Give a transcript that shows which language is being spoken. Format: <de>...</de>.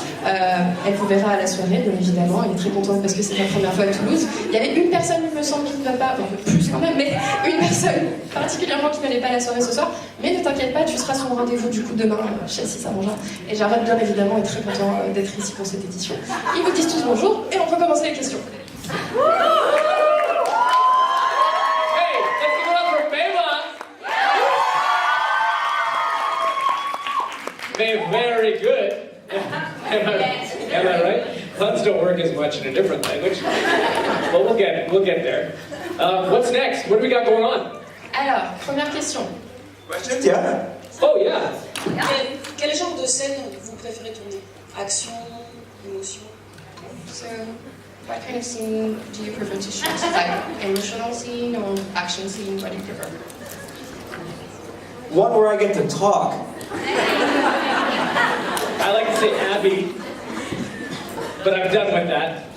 <fr>Elle vous verra à la soirée, bien évidemment, elle est très contente parce que c'est la première fois à Toulouse. Il y avait une personne, il me semble, qui ne va pas, enfin plus quand même, mais une personne particulièrement qui n'allait pas à la soirée ce soir. Mais ne t'inquiète pas, tu seras sur le rendez-vous du coup demain, Chelsea s'arrangera. Et Jared, bien évidemment, est très content d'être ici pour cette édition. Ils vous disent tous bonjour et on peut commencer les questions.</fr> <en>Hey, let's give it up for Beva. Very good. Am I right? Puns don't work as much in a different language. But we'll get there. What's next? What do we got going on?</en> <fr>Alors, première question.</fr> <en>Questions? Yeah. Oh yeah.</en> <fr>Quel genre de scène vous préférez tourner? Action, émotion?</fr> <en>So, what kind of scene do you prefer to shoot? Like emotional scene or action scene? What do you prefer? One where I get to talk. I like to say Abby, but I'm done with that.</en>